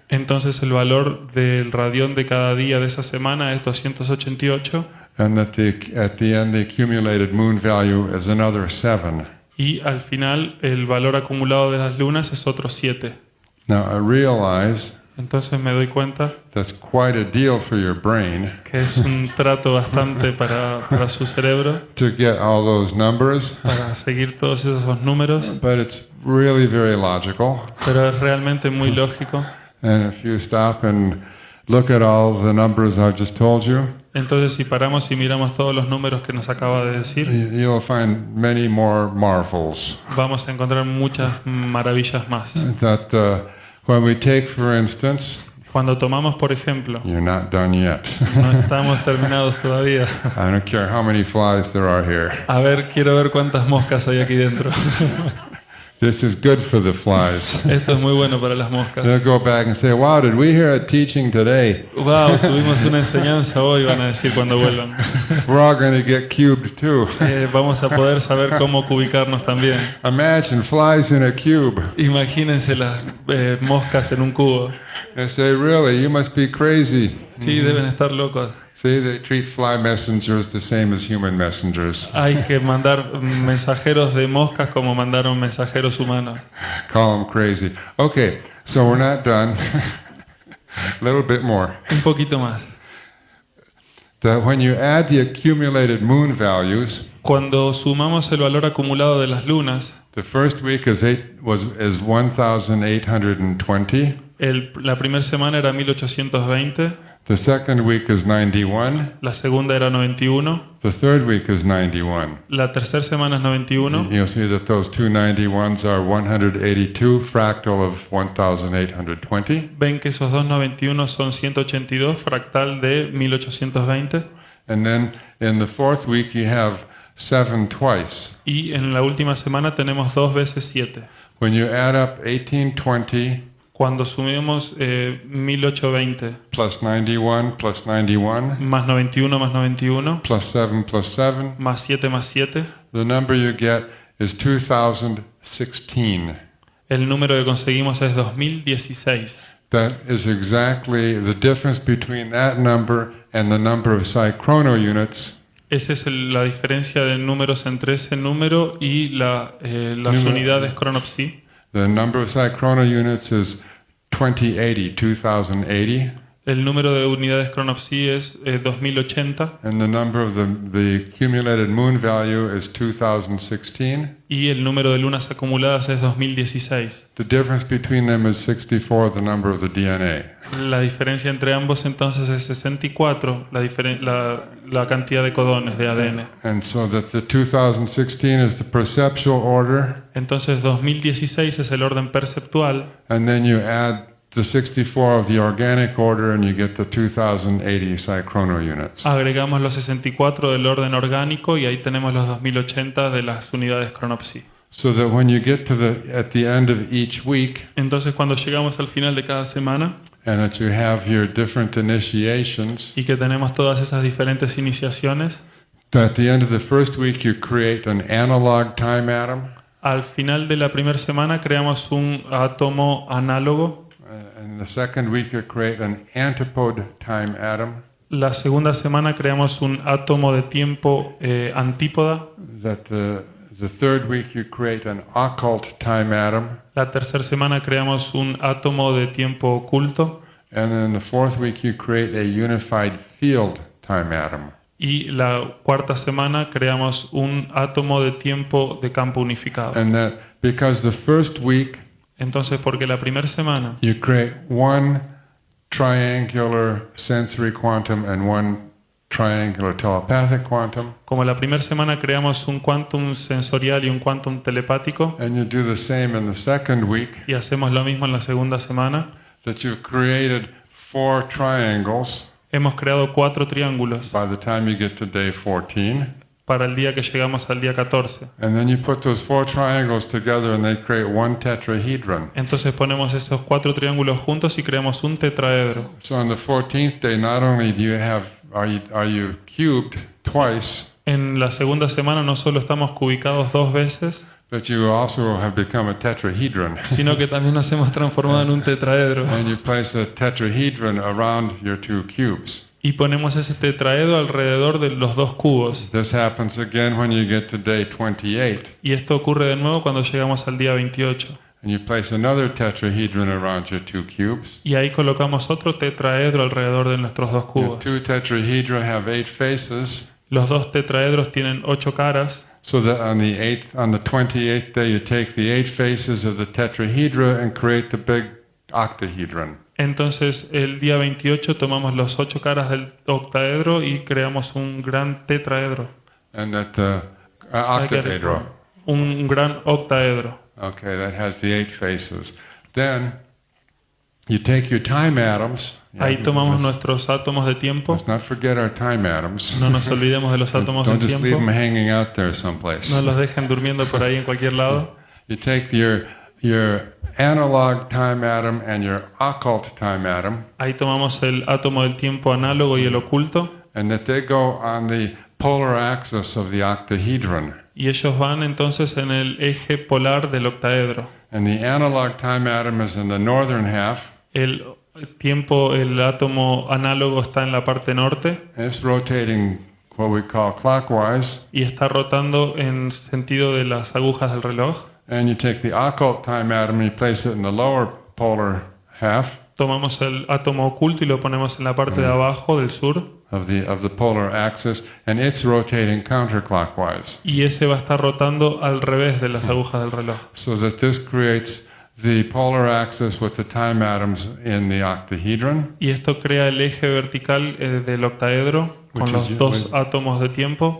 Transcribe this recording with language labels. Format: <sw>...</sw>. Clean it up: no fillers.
<es>Entonces el valor del radión de cada día de esa semana es 288</es> <en>And that at the end the accumulated moon value is another 7.</en> <es>y al final el valor acumulado de las lunas es otro 7.</es> <en>Now I realize</en> <es>Entonces me doy cuenta</es> <en>that's quite a deal for your brain</en> <es>que es un trato bastante para su cerebro,</es> <en>to get all those numbers,</en> <es>para seguir todos esos números,</es> <en>but it's really very logical.</en> <es>pero es realmente muy lógico.</es> <en>And if you stop and look at all the numbers I've just told you,</en> <es>Entonces si paramos y miramos todos los números que nos acaba de decir,</es> <en>you'll find many more marvels.</en> <es>vamos a encontrar muchas maravillas más.</es> <en>That When we take, for instance,</en> <es>Cuando tomamos, por ejemplo,</es> <en>you're not done yet.</en> <es>no estamos terminados todavía.</es> <en>I don't care how many flies there are here.</en> <es>A ver, quiero ver cuántas moscas hay aquí dentro.</es> <en>This is good for the flies.</en> <es>Esto es muy bueno para las moscas.</es> <en>They'll go back and say, wow, did we hear a teaching today?</en> <es>Wow, tuvimos una enseñanza hoy, van a decir cuando vuelvan.</es> <en>We're all going to get cubed too.</en> <es>Vamos a poder saber cómo cubicarnos también.</es> <en>Imagine flies in a cube.</en> <es>Imagínense las moscas en un cubo.</es> <en>They say, really, you must be crazy.</en> <es>Sí, deben estar locos.</es> <en>See, they treat fly messengers the same as human messengers.</en> <es>Hay que mandar mensajeros de moscas como mandaron mensajeros humanos.</es> <en>Call them crazy. Okay, so we're not done. A little bit more.</en> <es>Un poquito más.</es> <en>That when you add the accumulated moon values,</en> <es>Cuando sumamos el valor acumulado de las lunas,</es> <en>the first week is 1,820.</en> <es>la primera semana era 1820,</es> <en>The second week is 91.</en> <es>la segunda era 91,</es> <en>The third week is 91.</en> <es>la tercera semana es 91.</es> <en>You'll see that those two 91s are 182 fractal of 1,820.</en> <es>Ven que esos dos 91 son 182 fractal de 1820.</es> <en>And then in the fourth week you have 7 twice.</en> <es>Y en la última semana tenemos 2 veces 7.</es> <en>When you add up 1820</en> <es>Cuando sumemos 1820</es> <en>plus 91 plus 91</en> <es>más 91 más 91</es> <en>plus 7</en> <es>más 7 más 7,</es> <en>the number you get is 2016.</en> <es>el número que conseguimos es 2016.</es> <en>That is exactly the difference between that number and the number of psychrono units.</en> <es>Esa es la diferencia de números entre ese número y las unidades cronopsi.</es> <en>The number of psychrono units is 2080.</en> <es>El número de unidades cronopsi es 2080</es> <en>And the number of the accumulated moon value is 2016.</en> <es>y el número de lunas acumuladas es 2016.</es> <en>The difference between them is 64, the number of the DNA.</en> <es>La diferencia entre ambos entonces es 64, la cantidad de codones de ADN.</es> <en>And so that the 2016 is the perceptual order,</en> <es>Entonces 2016 es el orden perceptual</es> <en>and then you add the 64 of the organic order and you get the 2080 psychrono units.</en> <es>agregamos los 64 del orden orgánico y ahí tenemos los 2080 de las unidades cronopsi.</es> <en>So that when you get to at the end of each week,</en> <es>Entonces cuando llegamos al final de cada semana</es> <en>and that you have your different initiations,</en> <es>y que tenemos todas esas diferentes iniciaciones,</es> <en>at the end of the first week you create an analog time atom.</en> <es>al final de la primera semana creamos un átomo análogo.</es> <en>In the second week you create an antipode time atom.</en> <es>La segunda semana creamos un átomo de tiempo antípoda.</es> <en>That the third week you create an occult time atom.</en> <es>La tercera semana creamos un átomo de tiempo oculto.</es> <en>And then in the fourth week you create a unified field time atom.</en> <es>Y la cuarta semana creamos un átomo de tiempo de campo unificado.</es> <en>And that because the first week</en> <es>Entonces, porque la primera semana</es> <en>you create one triangular sensory quantum and one triangular telepathic quantum,</en> <es>como la primera semana creamos un quantum sensorial y un quantum telepático,</es> <en>and you do the same in the second week,</en> <es>y hacemos lo mismo en la segunda semana,</es> <en>that you've created 4 triangles</en> <es>hemos creado 4 triángulos</es> <en>by the time you get to day 14.</en> <es>para el día que llegamos al día 14.</es> <en>And then you put those 4 triangles together and they create one tetrahedron.</en> <es>Entonces ponemos esos 4 triángulos juntos y creamos un tetraedro.</es> <en>So on the 14th day, not only do you are you cubed twice,</en> <es>En la segunda semana no solo estamos cubicados 2 veces,</es> <en>but you also have become a tetrahedron.</en> <es>sino que también nos hemos transformado en un tetraedro.</es> <en>And you place a tetrahedron around your 2 cubes.</en> <es>Y ponemos ese tetraedro alrededor de los 2 cubos.</es> <en>This happens again when you get to day 28.</en> <es>Y esto ocurre de nuevo cuando llegamos al día 28.</es> <en>And you place another tetrahedron around your 2 cubes.</en> <es>Y ahí colocamos otro tetraedro alrededor de nuestros 2</es> <en>Your</en> <es>cubos.</es> <en>2 tetrahedra have 8 faces.</en> <es>Los 2 tetraedros tienen 8 caras.</es> <en>So that on the 28th day, you take the 8 faces of the tetrahedra and create the big octahedron.</en> <es>Entonces el día 28 tomamos los 8 caras del octaedro y creamos un gran tetraedro.</es> <en>And that octahedron.</en> <es>Un gran octaedro.</es> <en>Okay, that has the 8 faces. Then You take your time atoms.</en> <es>Ahí tomamos nuestros átomos de tiempo.</es> <en>Let's not forget our time atoms.</en> <es>No nos olvidemos de los átomos de</es> <en>Don't just leave</en> <es>tiempo.</es> <en>them hanging out there someplace.</en> <es>No los dejen durmiendo por ahí en cualquier lado.</es> <en>You take your analog time atom and your occult time atom,</en> <es>Ahí tomamos el átomo del tiempo análogo y el oculto.</es> <en>and that they go on the polar axis of the octahedron.</en> <es>Y ellos van entonces en el eje polar del octaedro.</es> <en>And the analog time atom is in the northern half,</en> <es>El átomo análogo está en la parte norte</es> <en>and it's rotating what we call clockwise.</en> <es>y está rotando en sentido de las agujas del reloj.</es> <en>And you take the occult time atom and you place it in the lower polar half</en> <es>Tomamos el átomo oculto y lo ponemos en la parte de abajo del sur.</es> <en>of the polar axis, and it's rotating counterclockwise.</en> <es>Y ese va a estar rotando al revés de las agujas del reloj.</es> <en>So that this creates the polar axis with the time atoms in the octahedron,</en> <es>Y esto crea el eje vertical del octaedro con</es> <en>Which is</en> <es>los dos átomos de tiempo,</es>